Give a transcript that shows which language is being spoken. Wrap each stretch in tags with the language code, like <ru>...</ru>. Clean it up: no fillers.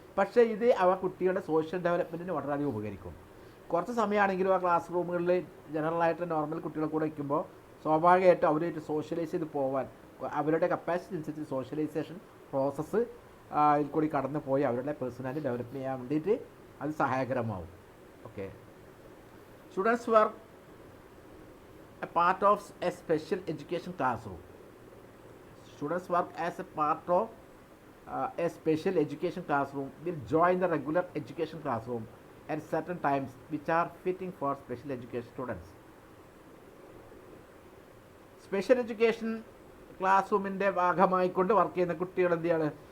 <ml>പക്ഷേ ഇത് അവ കുട്ടികളുടെ സോഷ്യൽ ഡെവലപ്മെൻറ്റിന് വളരെയധികം ഉപകരിക്കും. കുറച്ച് സമയമാണെങ്കിലും ആ ക്ലാസ് റൂമുകളിൽ ജനറലായിട്ട് നോർമൽ കുട്ടികളെ കൂടെ വയ്ക്കുമ്പോൾ സ്വാഭാവികമായിട്ടും അവരായിട്ട് സോഷ്യലൈസ് ചെയ്ത് പോകാൻ, അവരുടെ കപ്പാസിറ്റി അനുസരിച്ച് സോഷ്യലൈസേഷൻ പ്രോസസ്സ് ഇതിൽ കൂടി കടന്നു പോയി അവരുടെ പേഴ്സണാലിറ്റി ഡെവലപ്പ് ചെയ്യാൻ വേണ്ടിയിട്ട് അത് സഹായകരമാവും.</ml> <en>Okay, students work a part of a special education classroom. Students work as a part of a special education classroom will join the regular education classroom at certain times which are fitting for special education students.</en> <ml>Special education class റൂമിൻ്റെ ഭാഗമായിക്കൊണ്ട് work ചെയ്യുന്ന കുട്ടികൾ എന്ത് ചെയ്യാണ്?</ml>